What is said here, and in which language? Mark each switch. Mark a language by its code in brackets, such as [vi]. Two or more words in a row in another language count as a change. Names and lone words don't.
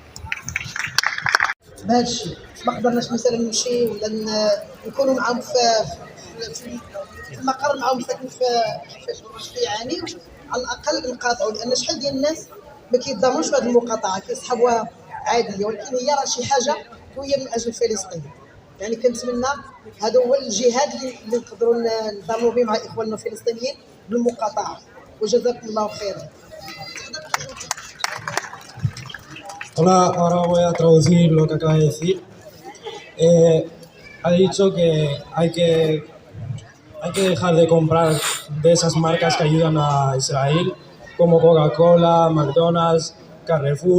[ar] بهذا الشيء ما قدرناش مثلا نمشي ولا نكونوا معاهم في المقر معاهم ساكن في يعاني، على الاقل نقاطعوا، لان شحال ديال الناس ما كيتضامنوش بهذه المقاطعه كيسحبوها عاديه، ولكن هي راه شي حاجه قويه من اجل فلسطين. يعني كنتمنى هذا هو الجهاد اللي نقدروا نضامنوا به مع اخواننا الفلسطينيين بالمقاطعه، وجزاكم الله خيرا. [es] Hola, ahora voy a traducir lo que acaba de decir. Ha dicho que hay que dejar de comprar de esas marcas que ayudan a Israel, como Coca-Cola, McDonald's, Carrefour.